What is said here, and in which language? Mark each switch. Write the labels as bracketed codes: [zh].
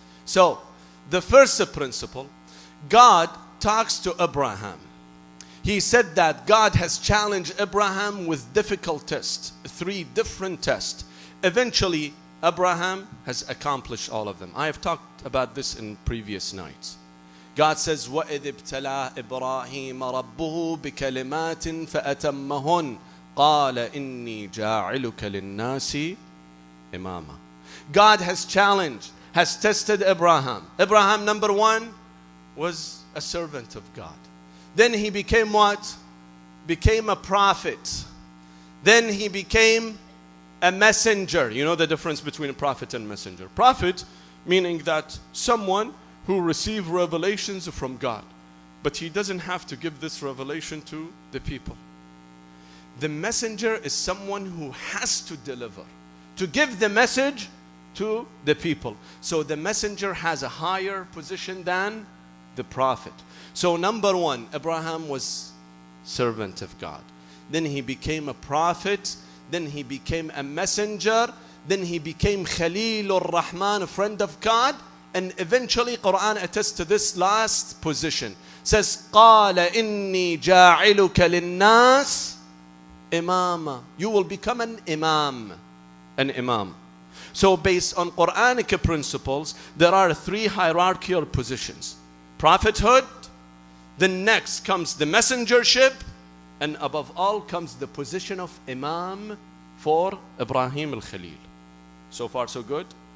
[en] So, the first principle, God talks to Abraham. He said that God has challenged Abraham with difficult tests, 3 different tests. Eventually, Abraham has accomplished all of them. I have talked about this in previous nights. God says, [ar] وَإِذِ ابْتَلَىٰ إِبْرَاهِيمَ رَبُّهُ بِكَلِمَاتٍ فَأَتَمَّهُنَّ قَالَ إِنِّي جَاعِلُكَ لِلنَّاسِ إِمَامًا. [en] God has challenged, has tested Abraham. Abraham, number 1, was a servant of God. Then he became what? Became a prophet. Then he became a messenger. You know the difference between a prophet and messenger. Prophet, meaning that someone who receives revelations from God. But he doesn't have to give this revelation to the people. The messenger is someone who has to deliver, to give the message to the people. So the messenger has a higher position than the prophet. So number 1, Abraham was servant of God. Then he became a prophet. Then he became a messenger. Then he became Khalilur Rahman, a friend of God. And eventually Quran attests to this last position. [ar] Says, قَالَ إِنِّي جَاعِلُكَ لِلنَّاسِ إِمَامًا. [en] You will become an imam. An imam. So based on Quranic principles, there are 3 hierarchical positions. Prophethood, then next comes the messengership, and above all comes the position of imam for Ibrahim al-Khalil. So far so good?